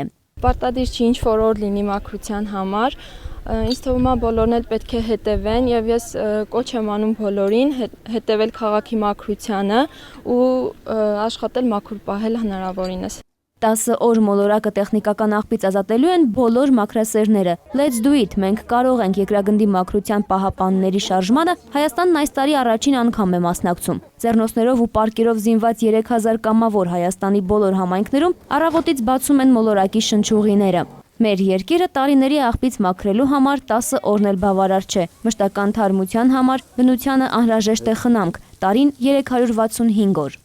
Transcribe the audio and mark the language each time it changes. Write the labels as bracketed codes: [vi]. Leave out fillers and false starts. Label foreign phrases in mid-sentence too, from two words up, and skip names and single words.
[hy] Պարտադիր չի ինչ-որ օր լինի մաքրության համար։ Ինձ թվում է բոլորն էլ պետք է հետևեն եւ ես կոչ եմ անում բոլորին հետևել քաղաքի մաքրությանը ու աշխատել մաքուր պահել հնարավորինս։ 10 օր մոլորակը տեխնիկական աղբից ազատելու են բոլոր մաքրասերները։ [en] Let's do it, [hy] մենք կարող ենք երկրագնդի մաքրության պահապանների շարժմանը Հայաստանն այս տարի առաջին անգամ է մասնակցում։ Ձեռնոցներով ու պարկերով զինված 3000 կամավոր Հայաստանի բոլոր համայնքներում առավոտից բացում են մոլորակի շնչուղիները։ Մեր երկիրը տարիների աղբից մաքրելու համար 10 օրն էլ բավարար չէ։ Մշտական թարմության համար բնությանը անհրաժեշտ է խնամք, տարին 365 օր։